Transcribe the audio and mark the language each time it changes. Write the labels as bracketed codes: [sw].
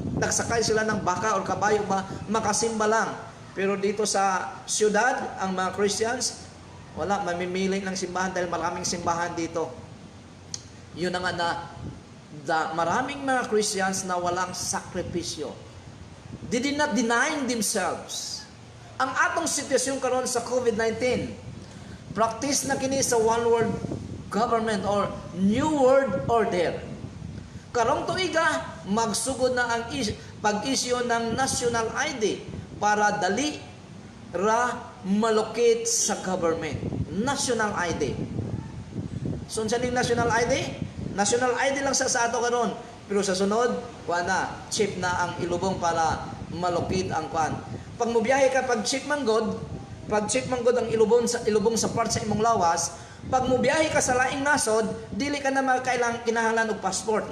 [tl] Nagsakay sila ng baka o kabayo makasimba lang. Pero dito sa syudad, ang mga Christians, wala, mamimili ng simbahan dahil maraming simbahan dito. Yun na nga maraming mga Christians na walang sakripisyo. [en] They did not denying themselves. [ceb] Ang atong sitwasyon karon sa COVID-19, practice na kini sa [en] one world government or new world order. [ceb] Karong tuiga, magsugod na ang pag-isyo ng national ID para dali ra malocate sa government. [tl] National ID. So, saan yung national ID? [ceb] National ID lang sa ato karon. Pero sa sunod, chip na ang ilubong para malocate ang kwan. Pag mubiyahe ka, pag chip manggod ang ilubong sa part sa imong lawas, pag mubiyahe ka sa laing nasod, dili ka na kinahanglan og passport.